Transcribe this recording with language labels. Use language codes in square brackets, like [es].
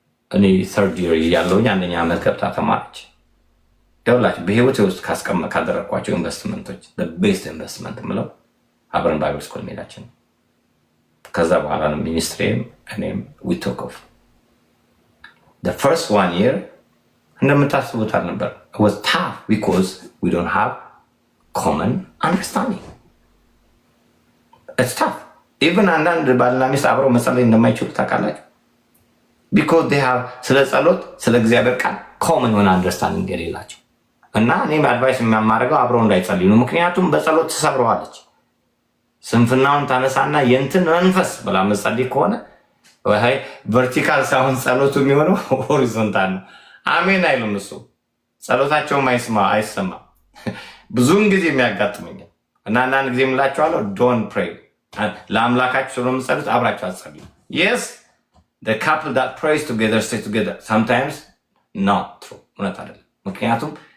[am] እኔ third year ያለውኝ አንደኛ አመት ገብታ ተማረች። ደውላችሁ በህይወቴ ውስጥ ካደረኳቸው ኢንቨስትመንቶች [en] the best investment [am] ምለው አብረን ባይብል ስኩል ሜዳችን። ከዛ በኋላ ነው ሚኒስትሪም እኔም [en] we took off. The first 1 year [am] እንደምታስቡት አልነበር. [en] It was tough because we don't have common understanding. It's tough. [am] Even አንዳንድ ባልና ሚስት አብረው መጸለይ እንደማይችሉ ታውቃላችሁ። [en] because they have [am] ስለ ጸሎት ስለ እግዚአብሔር ቃል common የሆነ understanding የሌላቸው እና እኔም አድቫይስ የሚያማርገው አብረው እንዳይጸልዩ ነው። ምክንያቱም በጸሎት ተሰብረዋለች። ስንፍናውን ታነሳና የእንትን መንፈስ ብላ መጸለይ ከሆነ ወይ ቨርቲካል ሳይሆን ጸሎቱ የሚሆነው ሆሪዞንታል ነው። አሜን አይሉም። እሱ ጸሎታቸውም አይሰማም። ብዙውን ጊዜ የሚያጋጥመኝ እና አንዳንድ ጊዜ የምላቸዋለሁ ዶንት ፕሬይ ለአምላካችሁ ስለምጸልዩት አብራችሁ አትጸልዩ። [en] yes the couple that prays together stay together sometimes not true [am] እውነት አይደለም። ምክንያቱም